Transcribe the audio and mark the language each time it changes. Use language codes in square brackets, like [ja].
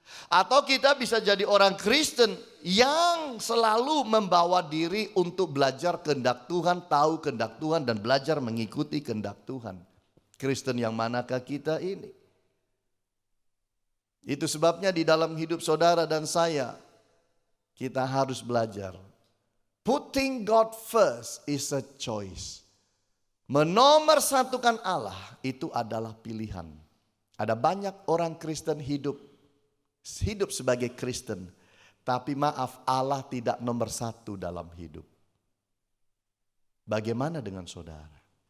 [id] Atau kita bisa jadi orang Kristen yang selalu membawa diri untuk belajar kehendak Tuhan, tahu kehendak Tuhan, dan belajar mengikuti kehendak Tuhan. Kristen yang manakah kita ini? Itu sebabnya di dalam hidup saudara dan saya, kita harus belajar. [en] Putting God first is a choice. [id] Menomorsatukan Allah itu adalah pilihan. Ada banyak orang Kristen hidup sebagai Kristen, tapi maaf, Allah tidak nomor satu dalam hidup. Bagaimana dengan saudara?